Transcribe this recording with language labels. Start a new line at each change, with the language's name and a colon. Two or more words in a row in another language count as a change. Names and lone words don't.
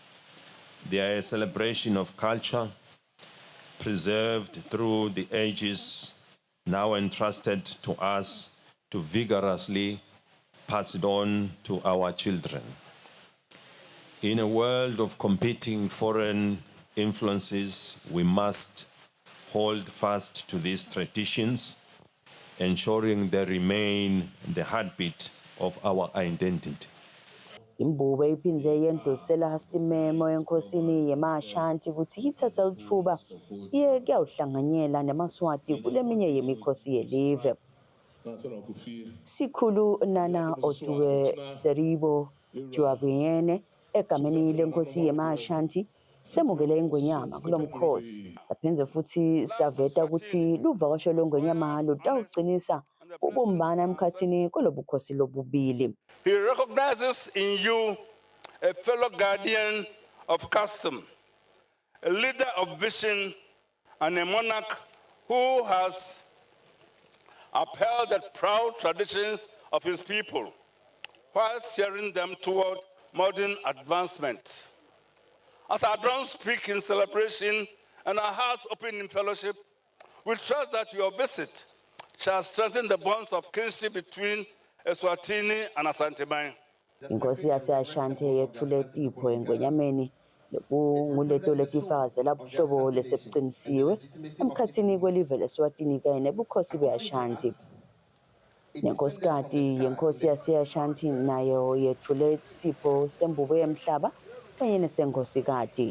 English: They are a celebration of culture preserved through the ages, now entrusted to us to vigorously pass it on to our children. In a world of competing foreign influences, we must hold fast to these traditions, ensuring they remain the heartbeat of our identity.
Swati: Imbubo iphindze yendlusela isimemo enkosini yema-Ashanti ukuthi ithathe lithuba iye kuyawuhlanganyela nemaswati kuleminye yemikhosi yelive. Sikhulu Nana Otuwe Seribo Juabuyene egameni lenkosi yema-Ashanti semukele ingwenyama kulo mkhosi. Saphindze futhi saveta ukuthi luvakasho lwengwenyama lutawucinisa ubumbana emkhathini kolobukhosi lobubili.
English: He recognizes in you a fellow guardian of custom, a leader of vision, and a monarch who has upheld the proud traditions of his people while steering them toward modern advancement. As our drums speak in celebration and our hearts open in fellowship, we trust that your visit shall strengthen the bonds of kinship between Eswatini and Asante.
Swati: Inkosi yase-Ashanti yethule tipho engwenyameni lekunguleto letifakazela buhlobo lesebuqinisiwe emkhathini kwelive leSwatini kanye nebukhosi be-Ashanti. Nenkosikati yenkosi yase-Ashanti nayo yethule isipho sembubo yemhlaba kanye nesenkosikati.